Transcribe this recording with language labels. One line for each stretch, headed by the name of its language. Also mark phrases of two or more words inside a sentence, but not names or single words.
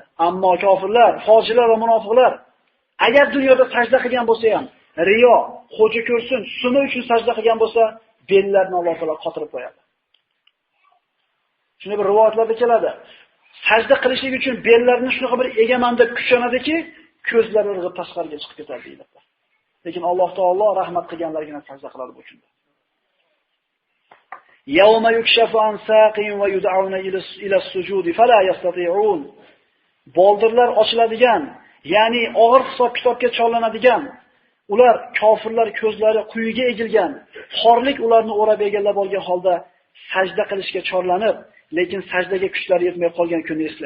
Uzbek: Ammo kofirlar, fojirlar va munofiqlar agar dunyoda sajda qilgan bo'lsa ham, riyo, xo'ja ko'rsin, sum'a uchun sajda qilgan bo'lsa, bellarini Alloh taolo qotirib qo'yadi. Shunday bir rivoyatlarda keladi. Sajda qilishlik uchun bellarini shunaqa bir egaman deb kuchanadiki, ko'zlari irg'ib tashqariga chiqib ketadi deyiladi. Lekin Alloh taolo rahmat qilganlarga sajda qiladi bu kunda.
Arabic: يوم يكشف عن ساق ويدعون إلى السجود فلا يستطيعون.
Uzbek: Boldirlar ochiladigan, ya'ni og'ir hisob-kitobga chorlanadigan, ular kofirlar ko'zlari quyiga egilgan, xorlik ularni o'rab egallab olgan holda sajda qilishga chorlanib, lekin sajdaga kuchlari yetmay qolgan kunni eslang.